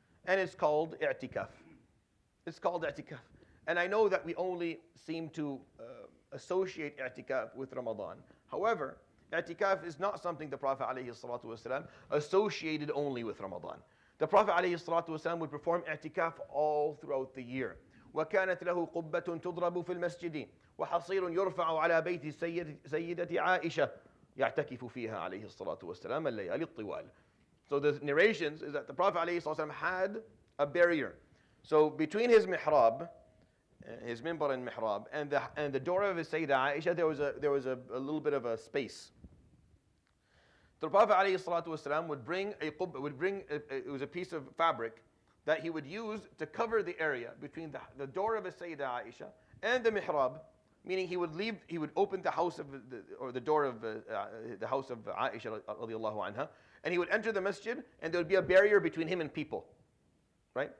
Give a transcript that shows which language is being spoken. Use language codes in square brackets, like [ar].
[en] And it's called i'tikaf. It's called i'tikaf. And I know that we only seem to associate i'tikaf with Ramadan. However, i'tikaf is not something the Prophet ﷺ associated only with Ramadan. The Prophet ﷺ would perform i'tikaf all throughout the year. [ar] وكانت له قبة تضرب في المسجد وحصير يرفع على بيت سيدة عائشة يعتكف فيها عليه الصلاة والسلام الليالي الطوال. [en] So the narrations is that the Prophet ﷺ had a barrier. So between his mihrab, his minbar and mihrab, and the door of his Sayyidah Aisha, there was a little bit of a space. The Prophet ﷺ would bring it was a piece of fabric that he would use to cover the area between the door of his Sayyidah Aisha and the mihrab, meaning he would open the house of the door of the house of Aisha radiallahu anha, and he would enter the masjid, and there would be a barrier between him and people, right?